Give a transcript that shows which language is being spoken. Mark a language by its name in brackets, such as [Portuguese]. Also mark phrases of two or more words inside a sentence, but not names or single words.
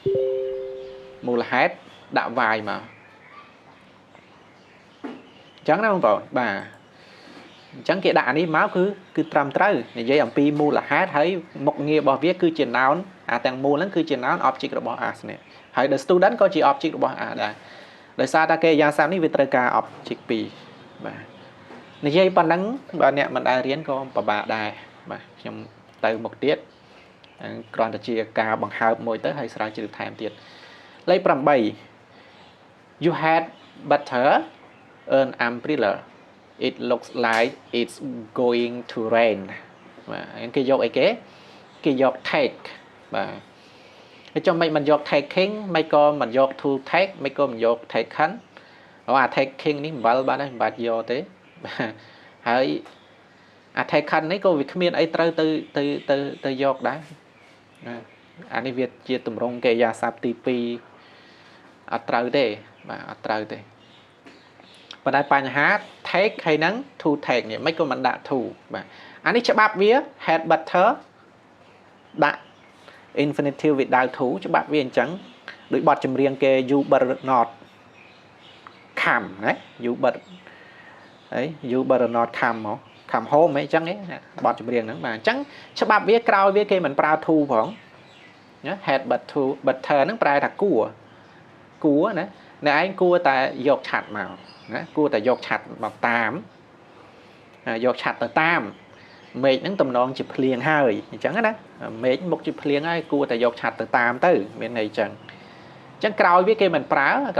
[Khmer] ដាក់ why មកអញ្ចឹងណាបងប្អូនបាទអញ្ចឹងគេដាក់អានេះមកគឺត្រឹមត្រូវនិយាយអំពីមូលហេតុ ហើយមុខងាររបស់វាគឺជា noun អាទាំងមូលហ្នឹងគឺជា [English] noun object [Khmer] របស់ as នេះហើយ [English] the student [Khmer] ក៏ជា object របស់ as ដែរដោយសារតែកិរិយាសព្ទនេះវាត្រូវការ object 2បាទនិយាយប៉ុណ្ណឹងបើអ្នកមិនដែលរៀនក៏ពិបាកដែរបាទខ្ញុំទៅមុខទៀតគ្រាន់តែជាការបង្ហើបមួយទៅហើយស្រាវជ្រាវថែមទៀតលេខ 8 [English] You had better an umbrella It looks like it's going to rain [Khmer] បាទគេយកអីគេយក take បាទហើយចុះមិនយក taking មិនក៏មិនយក [English] to take [Khmer] មិនក៏មិនយក taken អា taking នេះមិនបាត់បានទេមិនបាច់យកទេហើយអា taken នេះក៏វាគ្មានអីត្រូវទៅយកដែរអា នេះវាជាទម្រង់កិរិយាសព្ទទី2អត់ត្រូវទេបាទអត់ត្រូវទេប៉ុន្តែបញ្ហា take ហើយហ្នឹង [English] to take [Khmer] នេះមិនក៏មិនដាក់ to បាទអានេះច្បាប់វា [English] had better [Khmer] ដាក់ [English] infinitive without to [Khmer] ច្បា ប់វាអញ្ចឹងដូចបទចម្រៀងគេ [English] you better not come [Khmer] ណា [English] you better not come home [Khmer] អីចឹងបទចម្រៀងហ្នឹងបាទអញ្ចឹងច្បាប់វាក្រោយវាគេមិនប្រើ to ផង ណា [English] had better [Khmer] ហ្នឹងប្រែថាគួរណាអ្នកឯងគួរតែយកឆាត់មកណាគួរតែយកឆាត់មក តាមយកឆាត់ទៅតាមមេឃហ្នឹងតំណងជាភ្លៀងហើយអញ្ចឹងណាមេឃមុខជាភ្លៀងហើយគួរតែយកឆាត់ទៅតាមទៅមានន័យអញ្ចឹង chẳngក្រោយវាគេមិនប្រើក